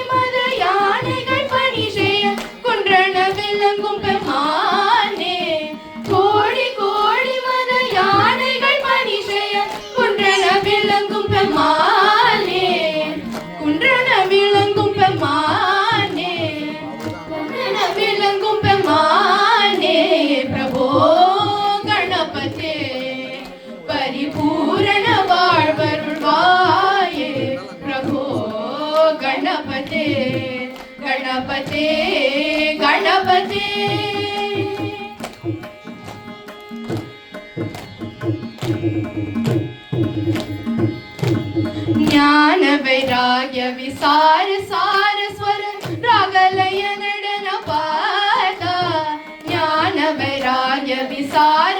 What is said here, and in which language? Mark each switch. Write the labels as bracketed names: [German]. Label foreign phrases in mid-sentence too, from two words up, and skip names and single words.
[Tamil] மத யானைகள் பணி செய்ய குன்றன விளங்கும் பெருமானே கோடி கோடி மத யானைகள் பணி செய்ய குன்றன விளங்கும் பெருமானே குன்றன விளங்கும் பெருமானே குன்றன விளங்கும் பெருமானே [Sanskrit] பிரபோ गणपते परिपूर्ण [Tamil] வாழ்வருள்வாயே [Sanskrit] प्रभो गणपते गणपते गणपते ज्ञान वैराग्य विसार सार स्वर रागलय नडन पाता ज्ञान वैराग्य विसार